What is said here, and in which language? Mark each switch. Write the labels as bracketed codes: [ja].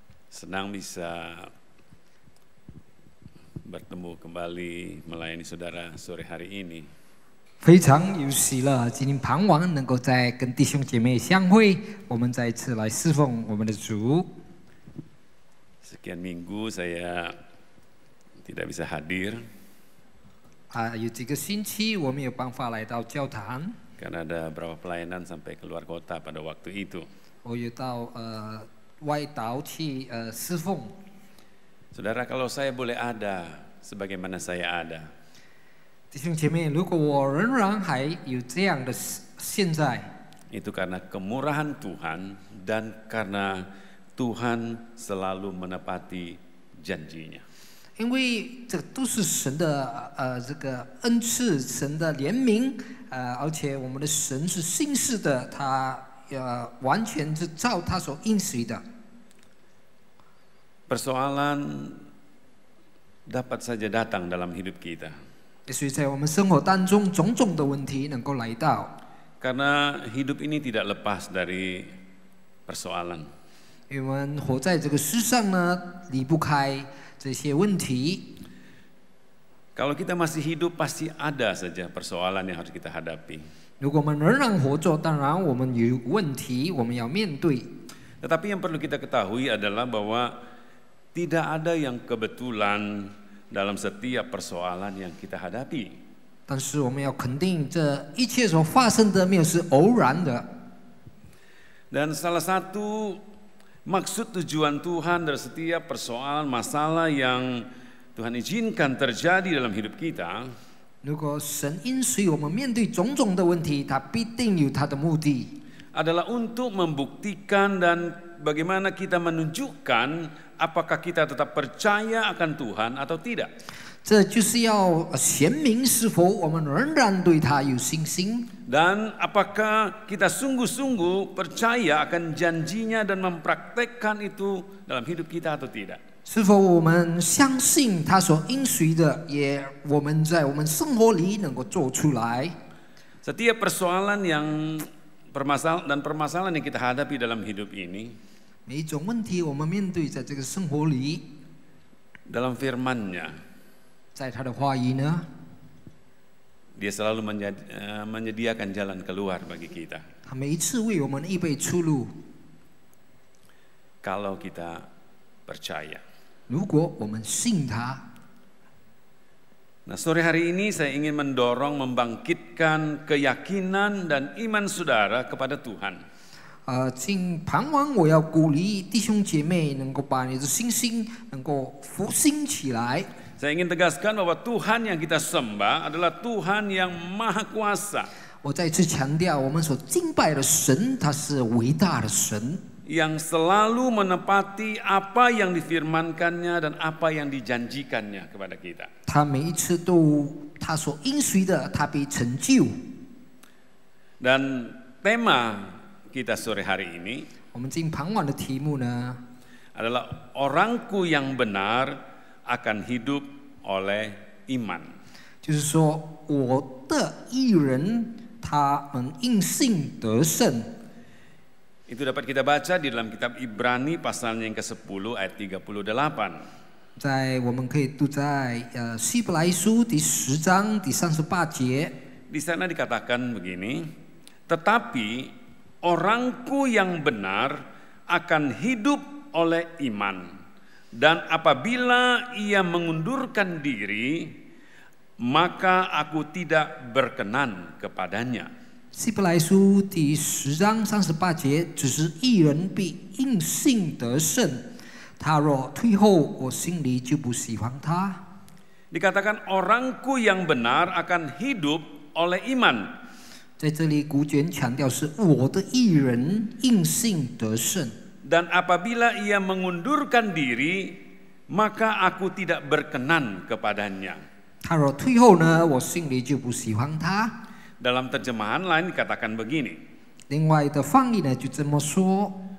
[id] Senang bisa bertemu kembali melayani saudara sore hari ini. [zh] 非常有喜乐，今天傍晚能够再跟弟兄姐妹相会，我们再一次来侍奉我们的主。 [id] Sekian minggu saya tidak bisa hadir. [zh] 有几个星期我没有办法来到教堂， [id] Karena ada beberapa pelayanan sampai keluar kota pada waktu itu. [zh] 我有到外岛去侍奉。 [id] Saudara, kalau saya boleh ada sebagaimana saya ada, [zh] 弟兄姐妹，如果我仍然还有这样的现在， [id] itu karena kemurahan Tuhan dan karena Tuhan selalu menepati janjinya. [zh] 因为这都是神的这个恩赐，神的怜悯，而且我们的神是信实的，他完全是照他所应许的。 [id] Persoalan dapat saja datang dalam hidup kita. [zh] 所以在我们生活当中，种种的问题能够来到。 [id] Karena hidup ini tidak lepas dari persoalan. [zh] 因为我们活在这个世上呢，离不开这些问题。 [id] Kalau kita masih hidup, pasti ada saja persoalan yang harus kita hadapi. [zh] 如果我们仍然活着，当然我们有问题，我们要面对。 [id] Tetapi yang perlu kita ketahui adalah bahwa tidak ada yang kebetulan dalam setiap persoalan yang kita hadapi. [zh] 但是我们要肯定，这一切所发生的没有是偶然的。 [id] Dan salah satu maksud tujuan Tuhan dari setiap persoalan masalah yang Tuhan izinkan terjadi dalam hidup kita, [zh] 如果神允许我们面对种种的问题，他必定有他的目的。 [id] adalah untuk membuktikan dan bagaimana kita menunjukkan apakah kita tetap percaya akan Tuhan atau tidak. [zh] 这就是要显明是否我们仍然对他有信心。 [id] Dan apakah kita sungguh-sungguh percaya akan janjinya dan mempraktekkan itu dalam hidup kita atau tidak. [zh] 是否我们相信他所应许的，也我们在我们生活里能够做出来。 [id] Setiap persoalan yang permasalahan yang kita hadapi dalam hidup ini, [zh] 每一种问题我们面对在这个生活里， [id] dalam firman-Nya [zh] 在他的话语呢， [id] Dia selalu menyediakan jalan keluar bagi kita. [zh] 他每一次为我们预备出路。 [id] Kalau kita percaya. [zh] 如果我们信他， [id] Nah, sore hari ini saya ingin mendorong membangkitkan keyakinan dan iman saudara kepada Tuhan. [zh] 今傍晚我要鼓励弟兄姐妹能够把你的信心能够复兴起来。 [id] Saya ingin tegaskan bahwa Tuhan yang kita sembah adalah Tuhan yang Maha Kuasa. [zh] 我再次强调，我们所敬拜的神，他是伟大的神， [id] Yang selalu menepati apa yang difirmankannya dan apa yang dijanjikannya kepada kita. [zh] 他每一次都他所应许的，他必成就。 [id] Dan tema kita sore hari ini [zh] 我们今傍晚的题目呢， [id] adalah orangku yang benar akan hidup oleh iman. [zh] 就是说我的义人，他们因信得胜。 [id] Itu dapat kita baca di dalam kitab Ibrani pasalnya yang ke-10 ayat 38. [zh] 在我们可以读在希伯来书第10章第38节。 [id] Di sana dikatakan begini, tetapi orangku yang benar akan hidup oleh iman, dan apabila ia mengundurkan diri, maka aku tidak berkenan kepadanya. [zh] 希伯来书第10章38节，只是义人必因信得胜。他若退后，我心里就不喜欢他。 [id] Dikatakan orangku yang benar akan hidup oleh iman. [zh] 在这里，古卷强调是我的义人因信得胜。 [id] Dan apabila ia mengundurkan diri, maka aku tidak berkenan kepadanya. [zh] 他若退后呢，我心里就不喜欢他。 [id] Dalam terjemahan lain dikatakan begini, [zh] 另外的翻译呢就这么说：